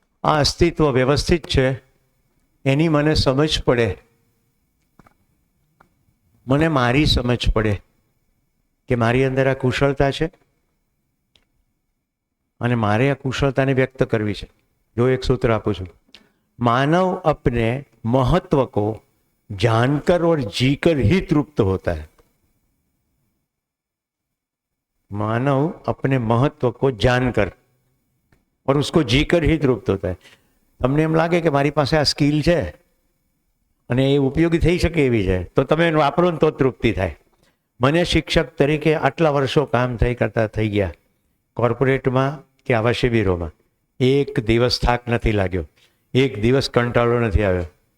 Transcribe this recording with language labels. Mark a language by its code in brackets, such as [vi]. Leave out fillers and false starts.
[gu] આ અસ્તિત્વ વ્યવસ્થિત છે એની મને સમજ પડે, મને મારી સમજ પડે કે મારી અંદર આ કુશળતા છે અને મારે આ કુશળતાને વ્યક્ત કરવી છે. જો એક સૂત્ર આપું છું, માનવ [hi] अपने महत्व को जानकर और जीकर ही तृप्त होता है. मानव अपने महत्व को जानकर और उसको जीकर ही तृप्त होता है. [gu] તમને એમ લાગે કે મારી પાસે આ સ્કિલ છે અને એ ઉપયોગી થઈ શકે એવી છે તો તમે એને વાપરો ને તો તૃપ્તિ થાય. મને શિક્ષક તરીકે આટલા વર્ષો કામ થઈ ગયા કોર્પોરેટમાં કે આવા શિબિરોમાં. એક દિવસ થાક નથી લાગ્યો, એક દિવસ કંટાળો નથી આવ્યો.